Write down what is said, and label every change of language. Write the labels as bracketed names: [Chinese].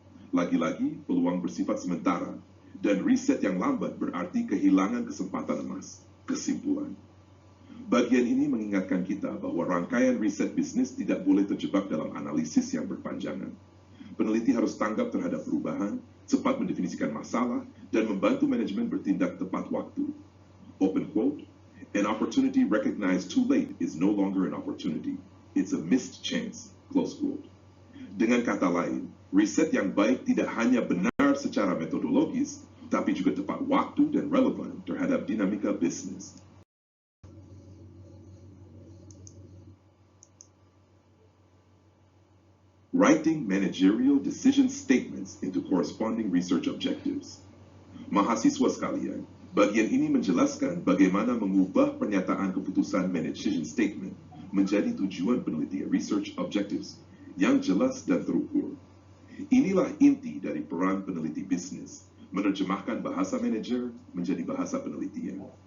[Indonesian] Lagi-lagi, peluang bersifat sementara, dan riset yang lambat berarti kehilangan kesempatan emas. Kesimpulan. Bagian ini mengingatkan kita bahwa rangkaian riset bisnis tidak boleh terjebak dalam analisis yang berpanjangan. Peneliti harus tanggap terhadap perubahan, cepat mendefinisikan masalah, dan membantu manajemen bertindak tepat waktu. [English] Open quote, "An opportunity recognized too late is no longer an opportunity. It's a missed chance." Close quote. [Indonesian] Dengan kata lain, riset yang baik tidak hanya benar secara metodologis, tapi juga tepat waktu dan relevan terhadap dinamika bisnis. [English] Writing managerial decision statements into corresponding research objectives. [Indonesian] Mahasiswa sekalian, bagian ini menjelaskan bagaimana mengubah pernyataan keputusan [English] managerial statement [Indonesian] menjadi tujuan penelitian [English] research objectives [Indonesian] yang jelas dan terukur. Inilah inti dari peran peneliti bisnis, menerjemahkan bahasa manajer menjadi bahasa penelitian.